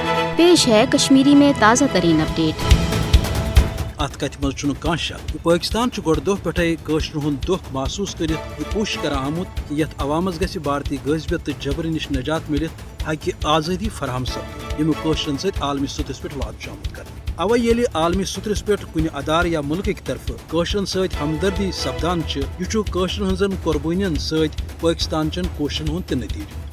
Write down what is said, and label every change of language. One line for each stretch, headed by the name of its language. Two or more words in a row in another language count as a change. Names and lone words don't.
Urdu: پیش ہے کشمیری میں تازہ ترین اپڈیٹ۔
Kashmiri: ات کت مز کھانا شک پاکستان گۄڈٕ دۄہ پٮ۪ٹھے کٲشرِ ہُنٛد دۄکھ محسوٗس کٔرِتھ یہِ کوٗشِش کران آمُت یتھ عوامس گژھِ بھارتی غٲضبیت تہٕ جبرٕ نِش نجات مِلِتھ ہکہِ آزٲدی فراہم سپدِتھ ییٚمیُک کٲشرٮ۪ن سۭتۍ عالمی سطحس پٮ۪ٹھ وعدٕ چھُ آمُت کرنہٕ۔ اوے ییٚلہِ عالمی سطحس پٮ۪ٹھ کُنہِ ادارٕ یا مُلکٕکۍ طرفہٕ کٲشرٮ۪ن سۭتۍ ہمدردی سپدان چھِ یہِ چھُ کٲشرٮ۪ن ہٕنٛزن قۄربٲنین سۭتۍ پٲکستان چٮ۪ن کوٗششن ہُنٛد تہِ نٔتیٖجہٕ۔